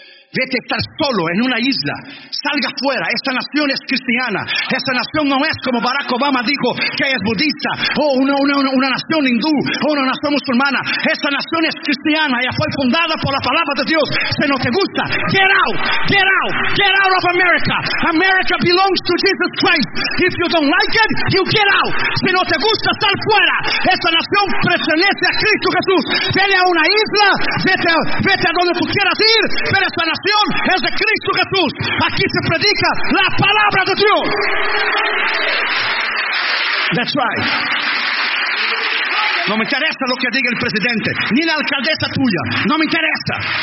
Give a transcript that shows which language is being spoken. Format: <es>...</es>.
<es>Vete a estar solo en una isla. Salga fuera. Esta nación es cristiana. Esta nación no es como Barack Obama dijo que es budista. O una nación hindú. O una nación musulmana. Esta nación es cristiana. Ella fue fundada por la palabra de Dios. Si no te gusta,</es> <en>get out. Get out. Get out of America. America belongs to Jesus Christ. If you don't like it, you get out.</en> <es>Si no te gusta, sal fuera. Esta nación pertenece a Cristo Jesús. Vete a una isla. Vete a donde tú quieras ir. Pero esta nación es de Cristo Jesús. Aquí se predica la palabra de Dios.</es> <en>That's right.</en> <es>No me interesa lo que diga el presidente, ni la alcaldesa tuya. No me interesa.</es>